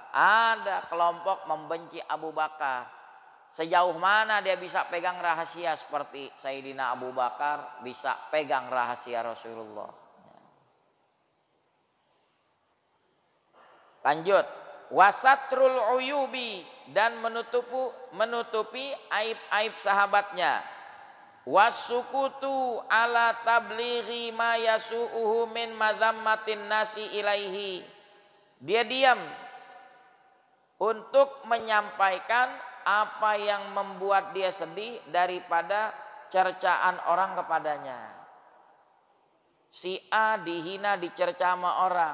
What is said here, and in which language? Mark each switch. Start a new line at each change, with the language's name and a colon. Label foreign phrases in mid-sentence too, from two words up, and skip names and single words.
Indonesian: Ada kelompok membenci Abu Bakar. Sejauh mana dia bisa pegang rahasia seperti Sayyidina Abu Bakar bisa pegang rahasia Rasulullah. Lanjut,
Arabic: وستر العيوب,
Indonesian: dan menutupi aib-aib sahabatnya.
Arabic: وسكوته على تبليغ ما يسوءه من مذمة الناس إليه.
Indonesian: Dia diam untuk menyampaikan apa yang membuat dia sedih daripada cercaan orang kepadanya. Si A dihina, dicerca sama orang.